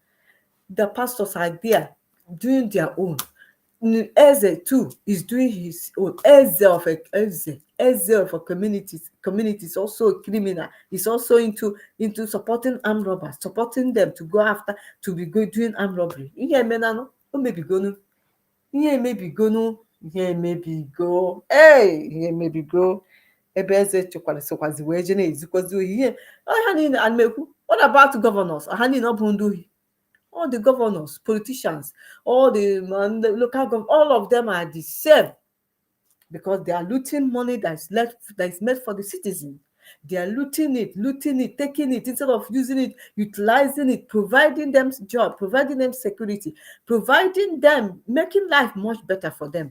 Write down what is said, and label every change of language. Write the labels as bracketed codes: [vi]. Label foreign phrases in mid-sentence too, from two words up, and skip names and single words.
[en] The pastors are there doing their own. Eze too is doing his own. Eze of a community is also a criminal. He's also into supporting armed robbers, supporting them to go after, to be doing armed robbery. [ig] Ihe emenanụ, o mebigonu. Ihe emebigo. Ihe emebigo. Ebe eze sokwazi wee je na-ezikwazi ohi. Ihe ọha niile a na-ekwu. [en] What about governors? [ig] Ọha niile ọ bụ ndị ohi. [en] All the governors, politicians, all the local government, all of them are the same, because they are looting money that is meant for the citizen. They are looting it, taking it instead of using it, utilizing it, providing them job, providing them security, providing them, making life much better for them.